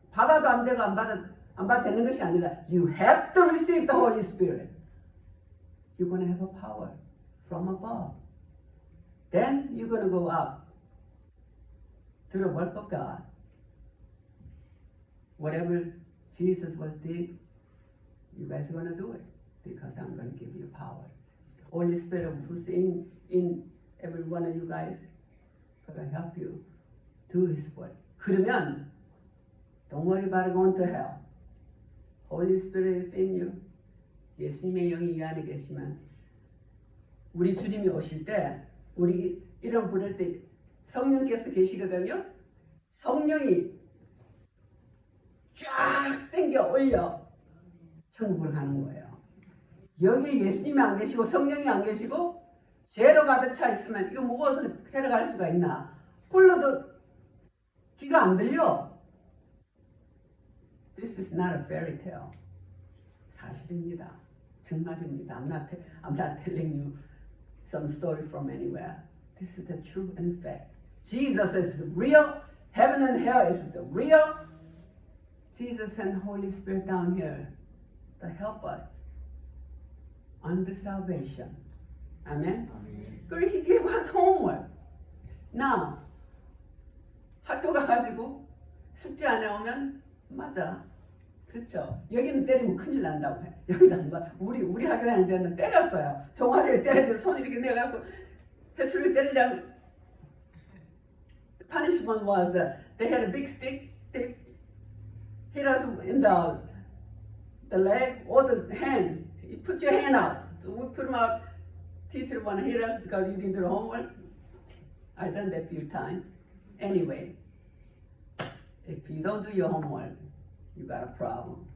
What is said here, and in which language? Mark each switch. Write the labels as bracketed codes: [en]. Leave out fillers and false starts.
[ko] 받아도 안 되고 안 받아도 되는 것이 아니라 [en] You have to receive the Holy Spirit. You're going to have a power from above. Then you're going to go up to the work of God. Whatever Jesus did, you guys are going to do it because I'm going to give you power. Holy Spirit who's in every one of you guys going to help you do His work. [ko] 그러면 [en] don't worry about going to hell. Holy Spirit is in you. [ko] 예수님의 영이 이 안에 계시면 우리 주님이 오실 때 우리 이름 부를 때 성령께서 계시거든요. 성령이 쫙 당겨 올려 천국을 가는 거예요. 여기 예수님이 안 계시고 성령이 안 계시고 죄로 가득 차 있으면 이거 무엇을 데려갈 수가 있나? 불러도 귀가 안 들려. [en] This is not a fairy tale. [ko] 사실입니다. 정말입니다. [en] I'm not telling you some story from anywhere. This is the truth and fact. Jesus is real. Heaven and hell is the real. Jesus and Holy Spirit down here to help us under salvation. Amen? [ko] 그리고 [en] He gave us homework. [ko] Now, 학교 가가지고 숙제 안 해오면 맞아. 그렇죠. 여기는 때리면 큰일 난다고 해. 여기다 우리 학교 다닐 때는 때렸어요. 종아리를 때려서 손 이렇게 내갖고 해출리 때리려면 [en] punishment was they had a big stick. They hit us in the leg or the hand. You put your hand out. We put them out. Teacher want to hit us because you didn't do the homework. I've done that a few times. Anyway, if you don't do your homework, you got a problem.